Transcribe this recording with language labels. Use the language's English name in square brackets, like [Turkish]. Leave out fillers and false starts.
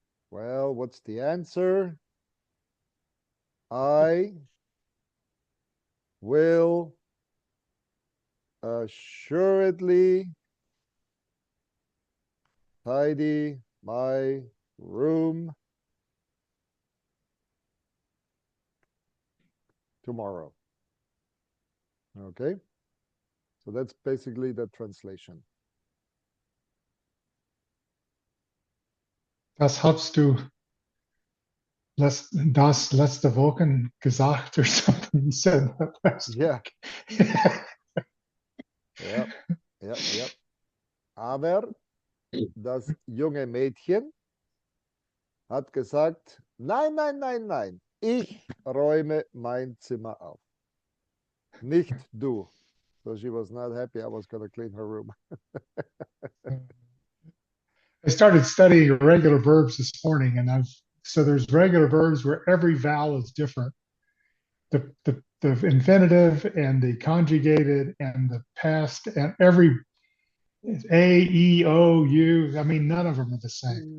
[English] Well, what's the answer? I will assuredly tidy my room tomorrow. Okay, so that's basically the translation. [German] Das hast du das letzte Woche gesagt [English] or something. You said that last Yeah. week. [German] Yep. Aber Das junge Mädchen hat gesagt, nein, nein, nein, nein, ich räume mein Zimmer auf. Nicht du. [English] So she was not happy I was going to clean her room. I started studying irregular verbs this morning, and so there's regular verbs where every vowel is different. The infinitive and the conjugated and the past and every A, E, O, U. I mean, none of them are the same.